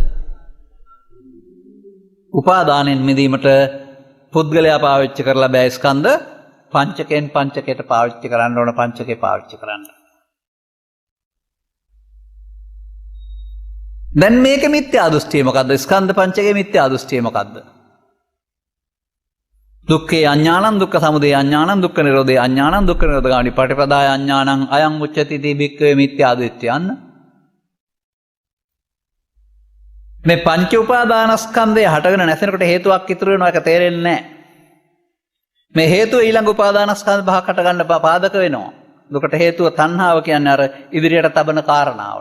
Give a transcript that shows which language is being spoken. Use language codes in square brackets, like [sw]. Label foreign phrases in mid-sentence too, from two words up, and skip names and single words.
[si] උපාදානෙන් මිදීමට පුද්ගලයා පාවිච්චි කරලා බෑ ස්කන්ධ පංචකයෙන් පංචකයට පාවිච්චි කරන්න ඕන පංචකේ පාවිච්චි කරන්න. දැන් මේක මිත්‍යා දෘෂ්ටිය මොකද්ද? ස්කන්ධ පංචකයේ මිත්‍යා දෘෂ්ටිය මොකද්ද? [pi] දුක්ඛේ අඥානං දුක්ඛ සමුදය අඥානං දුක්ඛ නිරෝධේ අඥානං දුක්ඛ නිරෝධ ගාමී පටිපදාය අඥානං අයං උච්චති තී භික්ඛවේ මිත්‍යා දෘෂ්ටියන්. [si] මේ පංච උපාදානස්කන්ධය හටගෙන නැසෙනකොට හේතුවක් ඉතුරු වෙනවා ඒක තේරෙන්නේ නැහැ. මේ හේතුව ඊළඟ උපාදානස්කන්ධ පහක් හට ගන්න පාදක වෙනවා. දුකට හේතුව තණ්හාව කියන්නේ අර ඉදිරියට තබන කාරණාවට.